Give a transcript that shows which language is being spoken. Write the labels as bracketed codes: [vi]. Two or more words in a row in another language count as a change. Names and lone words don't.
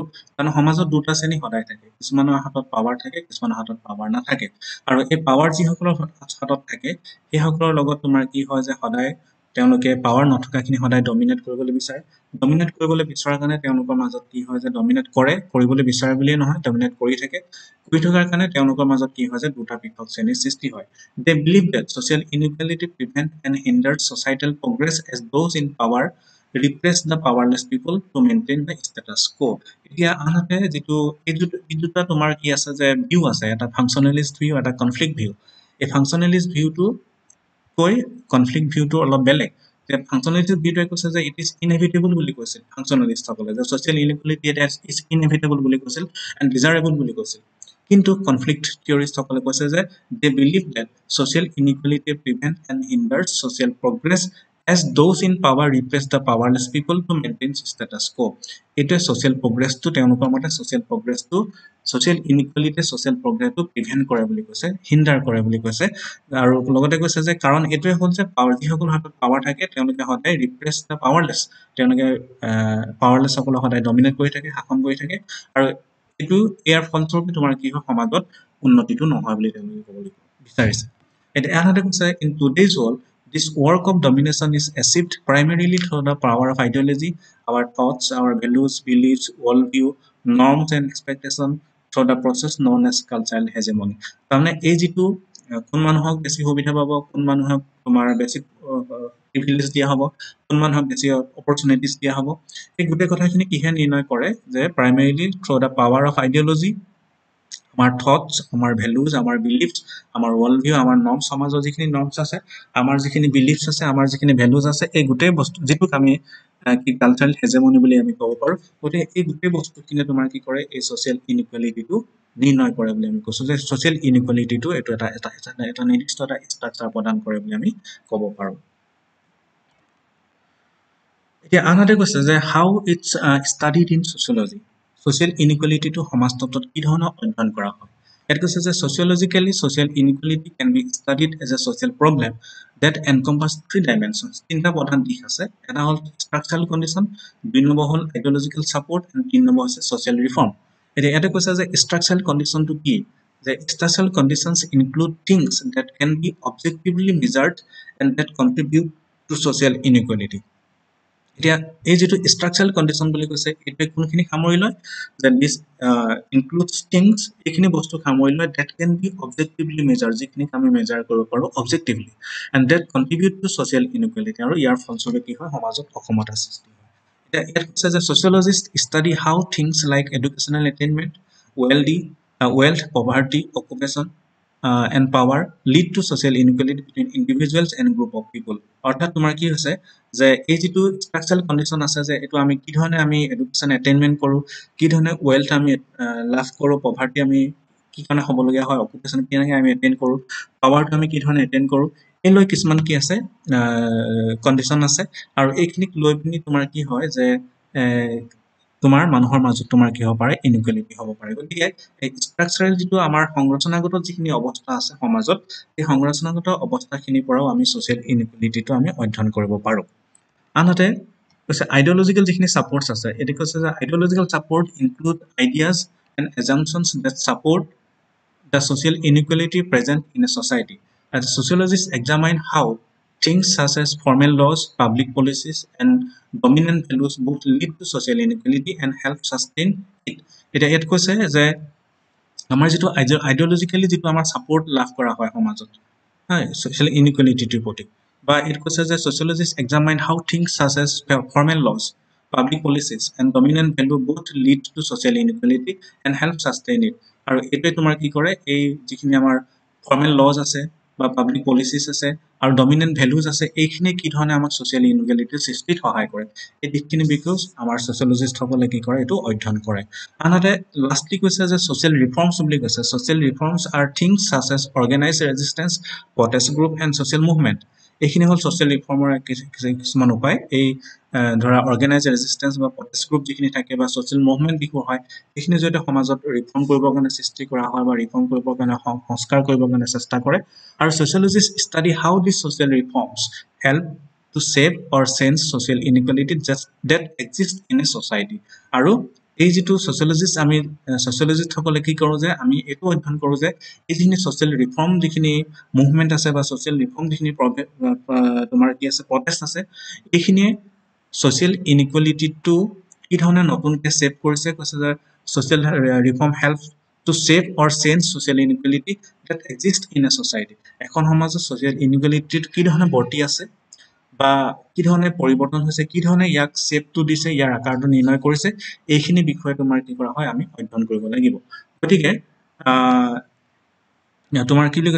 [as] কাৰণ সমাজত দুটা শ্ৰেণী সদায় থাকে, কিছুমানৰ হাতত পাৱাৰ থাকে, কিছুমানৰ হাতত পাৱাৰ নাথাকে, আৰু এই পাৱাৰ যিসকলৰ হাতত থাকে সেইসকলৰ লগত তোমাৰ কি হয় যে সদায় তেওঁলোকে পাৱাৰ নথকাখিনি সদায় ডমিনেট কৰিবলৈ বিচাৰে ডমিনেট কৰিবলৈ বিচৰাৰ কাৰণে তেওঁলোকৰ মাজত কি হয় যে ডমিনেট কৰিবলৈ বিচাৰে বুলিয়ে নহয় ডমিনেট কৰি থকাৰ কাৰণে তেওঁলোকৰ মাজত কি হয় যে দুটা পৃথক শ্ৰেণীৰ সৃষ্টি হয় [en] they believe that social inequality prevent and hinder societal progress as those in power repress the powerless people to maintain the status quo [as] এতিয়া আনহাতে যেটো এই দুটা তোমাৰ কি আছে যে ভিউ আছে এটা [en] functionalist view [as] এটা [en] conflict view [as] এই [en] functionalist viewটো [as] কৈ [en] conflict viewটো [as] অলপ বেলেগ যে ফাংশনালিষ্ট ভিউটোৱে কৈছে যে [en] it is inevitable [as] বুলি কৈছিল ফাংশনালিষ্ট সকলে যে [en] social inequality [as] এটা [en] is inevitable [as] বুলি কৈছিল [en] and desirable [as] বুলি কৈছিল কিন্তু [en] conflict theorist [as] সকলে কৈছে যে [en] they believe that social inequality prevent and hinders social progress as those in power repress the powerless people to maintain status quo [as] এটা [en] social progress [as] to তেওঁলোকৰ মতে [en] social inequality social progress [as] to prevent কৰে বুলি কৈছে hinder কৰে বুলি কৈছে আৰু লগতে কৈছে যে কাৰণ এটোৱে হ'ল যে পাৱাৰ যিসকল হাতত পাৱাৰ থাকে তেওঁলোকে সদায় [en] repress the powerless [as] তেওঁলোকে পাৱাৰলেছ সকল সদায় ডমিনেট কৰি থাকে শাসন কৰি থাকে আৰু এটো ইয়াৰ ফলস্বৰূপে তোমাৰ কি হয় সমাজত উন্নতিটো নহয় বুলি তেওঁলোকে ক'বলৈ বিচাৰিছে এটা আনহাতে কৈছে [en] in today's world this work of domination is achieved primarily through the power of ideology our thoughts our values beliefs worldview norms and expectations through the process known as cultural hegemony [as] তাৰমানে এই যেটো কোন মানুহক বেছি সুবিধা পাব কোন মানুহক তোমাৰ বেছি প্ৰিভিলেজ দিয়া হ'ব কোন মানুহক বেছি অপৰচুনিটিজ দিয়া হ'ব এই গোটেই কথাখিনি কিহে নিৰ্ণয় কৰে যে [en] primarily through the power of [as] ideology আমাৰ থটস আমাৰ ভ্যালুজ আমাৰ বিলিফস আমাৰ [en] world view [as] আমাৰ নর্মস সমাজৰ যিখিনি নর্মস আছে আমাৰ যিখিনি বিলিফস আছে আমাৰ যিখিনি ভ্যালুজ আছে এই গোটেই বস্তু যেটোক আমি কি [en] cultural hegemony [as] বুলি আমি ক'ব পাৰো গতে এই গোটেই বস্তুখিনি তোমাৰ কি কৰে এই [en] social inequalityটো [as] নিৰ্ণয় কৰে বুলি আমি কৈছো যে [en] social inequalityটো [as] এটো এটা নিৰ্দিষ্ট এটা ষ্ট্ৰাকচাৰ প্ৰদান কৰে বুলি আমি ক'ব পাৰো এতিয়া আনহাতে কৈছে যে [en] how it's studied in sociology social inequality [as] টু সমাজতত্ত্বত কি ধৰণৰ অধ্যয়ন কৰা হয় এটা কৈছে যে [en] sociologically social inequality can be studied as a social problem that encompass three dimensions [as] তিনটা প্ৰধান দিশ আছে এটা হ'ল [en] structural condition [as] দুই নম্বৰ হ'ল [en] ideological support and [as] তিন নম্বৰ [en] হৈছে social reform [as] এটা কৈছে যে [en] structural condition to কি the structural conditions include things that can be objectively measured and that contribute to social inequality [as] এতিয়া এই যেটো [en] structural condition [as] বুলি কৈছে এটা কোনখিনি সামৰি লয় [en] that this includes things [as] এইখিনি বস্তু সামৰি লয় [en] that can be objectively measured [as] যিখিনি আমি মেজাৰ কৰিব পাৰো objectively [en] and that contribute to social inequality [as] আৰু ইয়াৰ ফলস্বৰূপে কি হয় সমাজত অসমতা সৃষ্টি হয় এটা ইয়াত কৈছে যে [en] sociologists study how things like educational attainment wealth poverty occupation and power lead to social inequality between individuals and group of people [as] অৰ্থাৎ তোমাৰ কি হৈছে যে এই যেটো স্ট্ৰাকচারাল কন্ডিশন আছে যে এটো আমি কি ধৰণে আমি [en] education attainment [as] কৰো কি ধৰণে ওয়েলথ আমি লাভ কৰো পভাৰ্টি আমি কি কাৰণে হ'ব লগা হয় অকুপেশন কি ধৰণে আমি অ্যাটেইন কৰো পাৱাৰটো আমি কি ধৰণে অ্যাটেইন কৰো এই লৈ কিছুমান কি আছে কন্ডিশন আছে আৰু এইখিনিক লৈ পিনি তোমাৰ কি হয় যে তোমাৰ মানুহৰ মাজত তোমাৰ কি হ'ব পাৰে ইনইকুয়ালিটি হ'ব পাৰে গতিকে এই স্ট্ৰাকচাৰাল যেটো আমাৰ সংৰচনাগত যিখিনি অৱস্থা আছে সমাজত এই সংৰচনাগত অৱস্থাখিনিৰ পৰাও আমি [en] social inequalityটো [as] আমি অধ্যয়ন কৰিব পাৰো আনহাতে কৈছে আইডিওলজিক্যাল যিখিনি সাপোৰ্টস আছে এটি কৈছে যে [en] ideological support include ideas and assumptions that support the social inequality present in a society as sociologists examine how things such as formal laws public policies and dominant values both lead to social inequality and help sustain it [as] এটা ইয়াত কৈছে যে আমাৰ যেটো আইডিওলজিক্যালি যেটো আমাৰ সাপোৰ্ট লাভ কৰা হয় সমাজত হয় [en] social inequality [as] ৰ প্ৰতি বা [en] it [as] কৈছে যে [en] sociologists examine how things such as formal laws public policies and dominant value both lead to social inequality and help sustain it [as] আৰু এটোৱে তোমাৰ কি কৰে এই যিখিনি আমাৰ [en] formal laws [as] আছে বা [en] public policies [as] আছে আৰু [en] dominant values [as] আছে এইখিনি কি ধৰণে আমাক সোশ্যাল ইনইকুয়ালিটিৰ সৃষ্টিত সহায় কৰে এই দিকখিনি বিকজ আমাৰ সোশ্যালজিষ্ট সকলে কি কৰে এটো অধ্যয়ন কৰে আনহাতে লাষ্টলি কৈছে যে [en] social reforms [as] বুলি কৈছে [en] social reforms are things such as organized resistance protest group and social movement [as] এইখিনি হল সোশ্যাল ৰিফৰ্মৰ কিছুমান উপায় এই ধৰা [en] organized resistance [as] বা [en] protest group [as] যিখিনি থাকে বা [en] social movement [as] বিকো হয় এইখিনি যদি সমাজত ৰিফৰ্ম কৰিবৰ কাৰণে সৃষ্টি কৰা হয় বা ৰিফৰ্ম কৰিবৰ কাৰণে সংস্কাৰ কৰিবৰ কাৰণে চেষ্টা কৰে আৰু [en] sociologists study how these social reforms help to shape or change social inequality just that exists in a society [as] আৰু এই যেটো সোশিয়োলজিষ্ট আমি সোশিয়োলজিষ্ট সকলে কি কৰো যে আমি এটো অধ্যয়ন কৰো যে এইখিনি [en] social reform [as] যিখিনি মুভমেন্ট আছে বা সোশ্যাল ৰিফৰ্ম যিখিনি তোমাৰ কি আছে প্ৰটেষ্ট আছে এইখিনিয়ে [en] social inequality [as] টু কি ধৰণে নতুনকৈ শেপ কৰিছে কৈছে যে [en] social reform help to shape or change social inequality that exist in a society [as] এখন সমাজত [en] social inequality [as] কি ধৰণে বৰ্তি আছে বা কি ধৰণে পৰিৱৰ্তন হৈছে কি ধৰণে ইয়াক শেপটো দিছে ইয়াৰ আকাৰটো নিৰ্ণয় কৰিছে এইখিনি বিষয়ে তোমাৰ কি কৰা হয় আমি অধ্যয়ন কৰিব লাগিব গতিকে তোমাৰ কি বুলি